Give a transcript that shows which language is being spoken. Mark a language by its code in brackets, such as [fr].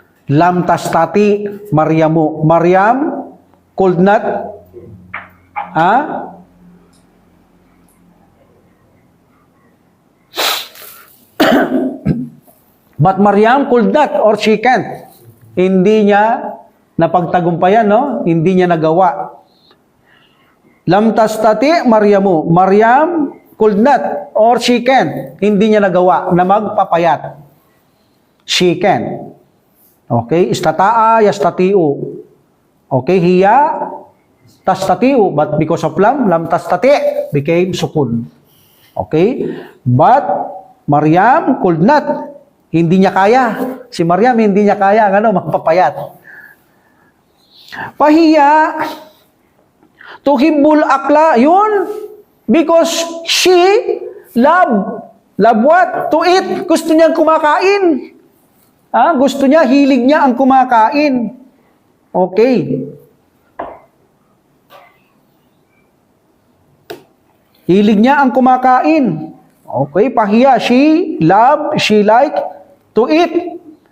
[ar] Lam tastati Maryamu. [en] Maryam could not, ha? But Maryam could not or she can't. [tl] Hindi niya napagtagumpayan, no? Hindi niya nagawa. [ar] Lam tastati Maryamu. [en] Maryam could not or she can't. [tl] Hindi niya nagawa na magpapayat. [en] She can. Okay? [ar] Istata'a yastatiu. [en] Okay? [ar] Hiya tastatiu. [en] But because of [ar] lam tastati [en] became sukun. Okay? But Maryam could not. [tl] Hindi niya kaya. Si Maryam, hindi niya kaya magpapayat. Pahiya, [ar] tuhibbul akla, [tl] yun. [en] Because she love what? To eat. [tl] Gusto niyang kumakain. Gusto niya, hilig niya ang kumakain. Okay. Hilig niya ang kumakain. [en] Okay, pahiya, she like to eat.